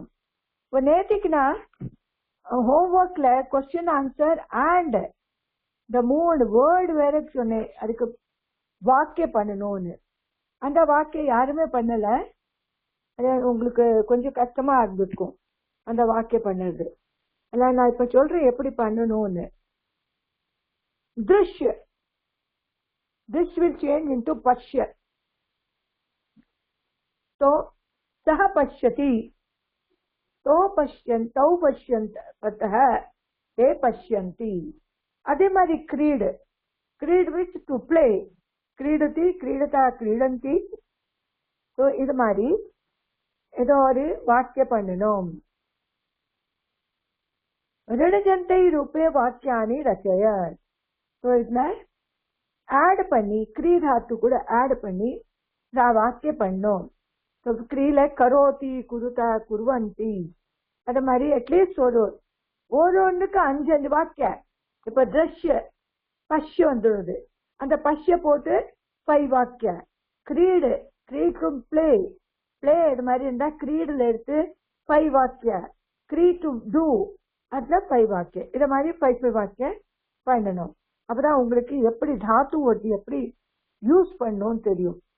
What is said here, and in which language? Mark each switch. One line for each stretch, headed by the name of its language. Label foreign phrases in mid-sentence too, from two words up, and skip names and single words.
Tamil: இப்போ நேற்றுக்குனா ஹோம்ஒர்க்ல
English: question answer and
Tamil: இந்த 3 வேர்டு வேற சொன்னேன், அதுக்கு வாக்கியம் பண்ணணும்னு. அந்த வாக்கியம் யாருமே பண்ணல. அது உங்களுக்கு கொஞ்சம் கஷ்டமா இருந்திருக்கும் அந்த வாக்கியம் பண்ணது. அதான் நான் இப்ப சொல்றேன் எப்படி பண்ணணும்னு.
Sanskrit: दृश्य,
English: this will change into पश्य.
Sanskrit: तो सह पश्यति, तो पश्यन्तौ पश्यन्तः ते पश्यन्ति.
Tamil: அதே மாதிரி क्रीड, क्रीड
English: means to play.
Sanskrit: क्रीडति क्रीडता क्रीडन्ति.
Tamil: तो இது மாதிரி ஏதோ ஒரு வாக்கியம் பண்ணணும்.
Sanskrit: ऋणजन्ते रूपे वाक्यानि रचय.
Hindi: तो इसमें
Tamil: ऐड பண்ணி क्री धातु கூட ऐड பண்ணி வாக்கியம் பண்ணணும்.
Sanskrit: तो क्रीல करोति कुरुता कुर्वन्ति.
Tamil: அது மாதிரி அட்லீஸ்ட் ஒன்றுக்கு 5 வாக்கியம். இப்ப
Sanskrit: दृश्य पश्य
Tamil: வந்துடுது, அந்த பஷ்ய போட்டு 5 வாக்கியம். क्रीड
English: to play play
Tamil: இது மாதிரி இருந்தா क्रीडல எடுத்து 5 வாக்கியம். क्री
English: to do
Tamil: அதுல 5 வாக்கியம். இத மாதிரி 5 வாக்கியம் பண்ணணும். அப்பதான் உங்களுக்கு எப்படி தாத்து ஒட்டி எப்படி யூஸ் பண்ணணும்னு தெரியும்.